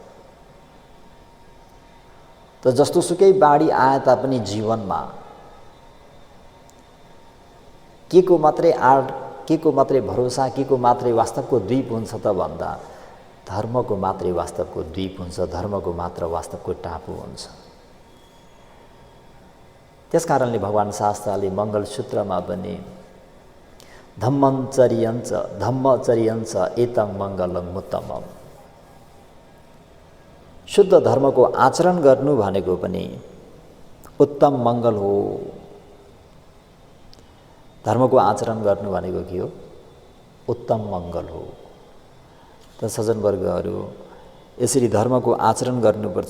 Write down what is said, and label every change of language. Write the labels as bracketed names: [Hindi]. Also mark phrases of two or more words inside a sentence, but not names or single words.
[Nepali] त जस्तोसुकै बाढी आए तापनि जीवनमा के को मात्रै आड, के को मात्रै भरोसा, के को मात्रै वास्तवको द्वीप हुन्छ त भन्दा धर्मको मात्रै वास्तवको द्वीप हुन्छ, धर्मको मात्र वास्तवको टापु हुन्छ। त्यसकारणले भगवान शास्त्रले मङ्गलसूत्रमा पनि [Pali] धम्मचर्यञ्च एतं मङ्गलं उत्तमम्, [Nepali] शुद्ध धर्मको आचरण गर्नु भनेको पनि उत्तम मङ्गल हो। धर्मको आचरण गर्नु भनेको के हो? उत्तम मङ्गल हो। त सज्जनवर्गहरू, यसरी धर्मको आचरण गर्नुपर्छ।